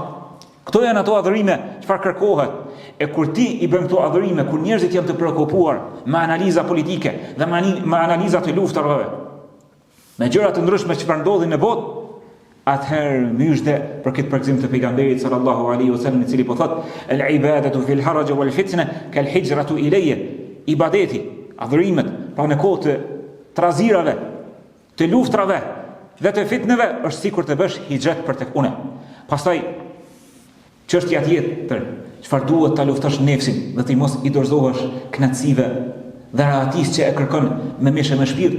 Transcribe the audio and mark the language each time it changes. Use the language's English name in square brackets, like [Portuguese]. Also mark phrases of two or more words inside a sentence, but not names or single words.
[Albanian] Këto janë ato adhurime çfarë kërkohet. E kur ti i bën këto adhurime, kur njerëzit janë të preokupuar me analiza politike dhe me analiza të luftave, me gjëra të ndryshme që ndodhin në botë, atëherë myshde për këtë përgëzim të pejgamberit [Arabic] صلى الله عليه وسلم, [Albanian] i cili po thot: [Arabic] "العبادة في الهرج والفتنة كالهجرة إلي." [Albanian] Ibadeti, adhurimet, pa në kohë të trazirave, të luftrave dhe të fitneve, është sikur të bësh hijret për tek unë. Pastaj çështja tjetër, çfarë duhet ta luftosh nefsin dhe ti mos i dorëzohesh kënaqësive dhe rahatisë që e kërkon me mishë me shpirt.